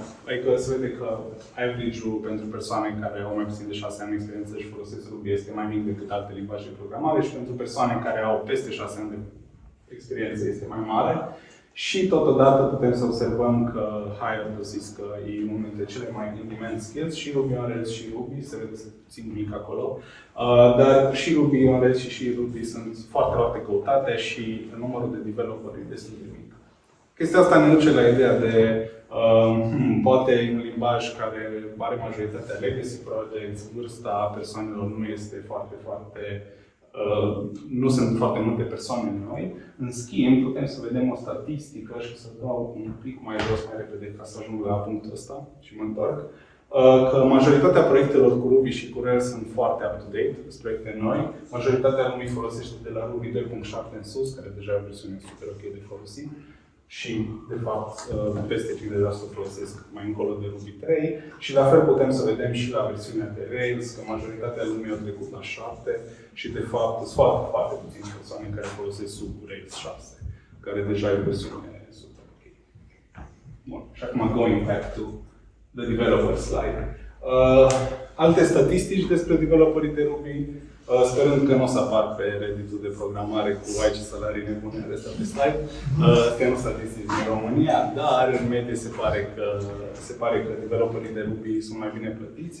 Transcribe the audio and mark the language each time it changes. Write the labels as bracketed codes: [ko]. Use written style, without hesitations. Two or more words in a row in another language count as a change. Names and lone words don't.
[ro] Adică se vede că average-ul pentru persoane care au mai puțin de 6 ani de experiență și folosesc Ruby este mai mic decât alte limbaje de programare și pentru persoane care au peste 6 ani de experiență este mai mare. Și totodată putem să observăm că Higher Dosis că e unul dintre cele mai [en] in-demand skills [ro] și Ruby on Rails și Ruby, se vede puțin mic acolo. Dar și Ruby on Rails și Ruby sunt foarte, foarte căutate și numărul de developeri e destul de mic. Chestia asta ne duce la ideea de poate un limbaj care are majoritatea [en] legacy projects, [ro] vârsta persoanelor nu este foarte, nu sunt foarte multe persoane noi. În schimb, putem să vedem o statistică și să dau un pic mai jos, mai repede, ca să ajung la punctul ăsta și mă întorc. Că majoritatea proiectelor cu Ruby și cu Rails sunt foarte up-to-date, sunt proiecte noi. Majoritatea lumii folosește de la Ruby 2.7 în sus, care deja e o versiune super ok de folosit. Și, de fapt, peste 50% folosesc mai încolo de Ruby 3. Și la fel putem să vedem și la versiunea de Rails, că majoritatea lumii au trecut la 7 și, de fapt, sunt foarte, foarte puține persoane care folosesc sub Rails 6, care deja e o versiune super ok. Bun, și acum [en] going back to the developer slide. [ro] Alte statistici despre developerii de Ruby, sperând că nu o să apar pe Reddit-ul de programare cu ce salarii nebune astea pe slide. Astea nu statistici din România, dar în medie se pare că developerii de Ruby sunt mai bine plătiți.